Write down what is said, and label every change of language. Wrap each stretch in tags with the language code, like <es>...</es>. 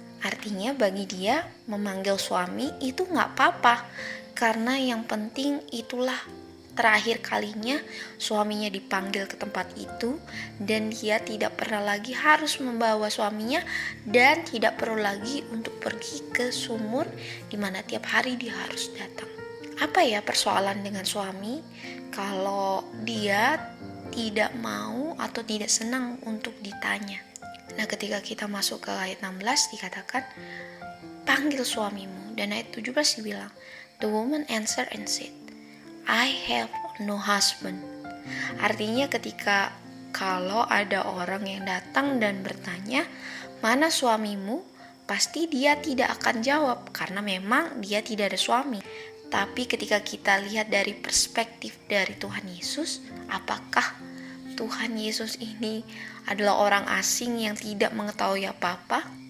<id>Artinya bagi dia memanggil suami itu gak apa-apa, karena yang penting itulah terakhir kalinya suaminya dipanggil ke tempat itu, dan dia tidak pernah lagi harus membawa suaminya, dan tidak perlu lagi untuk pergi ke sumur di mana tiap hari dia harus datang. Apa ya persoalan dengan suami kalau dia tidak mau atau tidak senang untuk ditanya? Nah, ketika kita masuk ke ayat 16 dikatakan, panggil suamimu. Dan ayat 17 dibilang,</id> <en>The woman answered and said, I have no husband.</en> <id>Artinya ketika kalau ada orang yang datang dan bertanya, "Mana suamimu?" pasti dia tidak akan jawab karena memang dia tidak ada suami. Tapi ketika kita lihat dari perspektif dari Tuhan Yesus, apakah Tuhan Yesus ini adalah orang asing yang tidak mengetahui apa-apa?</id>